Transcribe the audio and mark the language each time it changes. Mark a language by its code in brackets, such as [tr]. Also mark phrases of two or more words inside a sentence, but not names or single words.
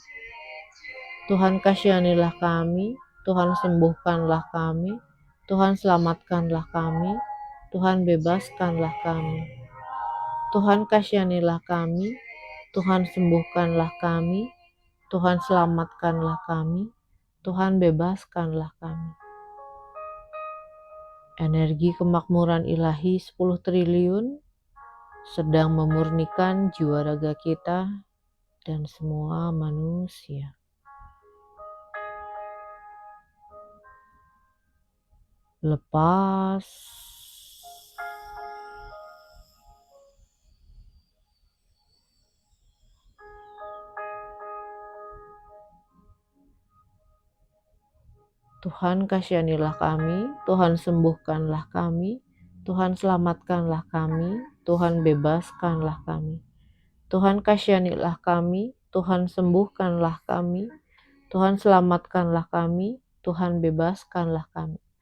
[id] Tuhan kasihanilah kami, Tuhan sembuhkanlah kami, Tuhan selamatkanlah kami, Tuhan bebaskanlah kami. Tuhan kasihanilah kami, Tuhan sembuhkanlah kami, Tuhan selamatkanlah kami, Tuhan bebaskanlah kami. Energi kemakmuran ilahi 10 triliun sedang memurnikan jiwa raga kita dan semua manusia. Lepas. Tuhan kasihanilah kami, Tuhan sembuhkanlah kami, Tuhan selamatkanlah kami, Tuhan bebaskanlah kami. Tuhan kasihanilah kami, Tuhan sembuhkanlah kami, Tuhan selamatkanlah kami, Tuhan bebaskanlah kami.